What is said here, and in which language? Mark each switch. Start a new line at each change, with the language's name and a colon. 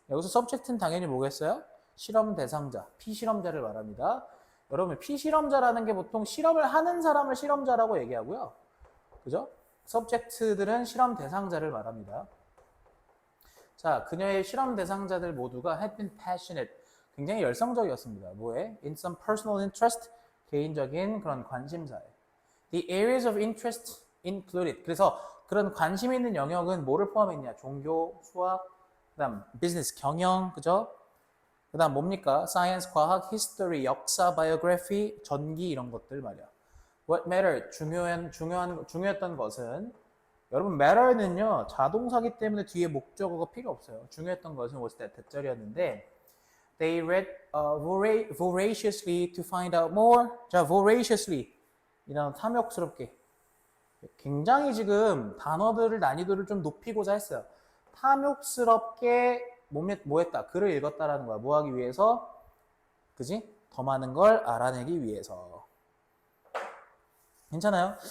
Korean: 여기서 subject는 당연히 뭐겠어요? 실험 대상자, 피실험자를 말합니다. 여러분, 피실험자라는 게 보통 실험을 하는 사람을 실험자라고 얘기하고요. 그죠? subject들은 실험 대상자를 말합니다. 자, 그녀의 실험 대상자들 모두가
English: had been passionate.
Korean: 굉장히 열성적이었습니다. 뭐에?
English: In some personal interest.
Korean: 개인적인 그런 관심사에.
English: The areas of interest. included.
Korean: 그래서 그런 관심 있는 영역은 뭐를 포함했냐? 종교, 수학, 그다음 비즈니스, 경영, 그죠? 그다음 뭡니까? 사이언스, 과학, history, 역사, biography, 전기 이런 것들 말이야.
English: What mattered?
Korean: 중요했던 것은 여러분 matter는요 자동사기 때문에 뒤에 목적어가 필요 없어요. 중요했던 것은
English: was that
Korean: 대절이었는데
English: they read voraciously to find out more.
Korean: 자, voraciously 이런 탐욕스럽게 굉장히 지금 단어들을 난이도를 좀 높이고자 했어요. 탐욕스럽게 뭐 했다? 글을 읽었다라는 거야. 뭐 하기 위해서? 그지? 더 많은 걸 알아내기 위해서. 괜찮아요?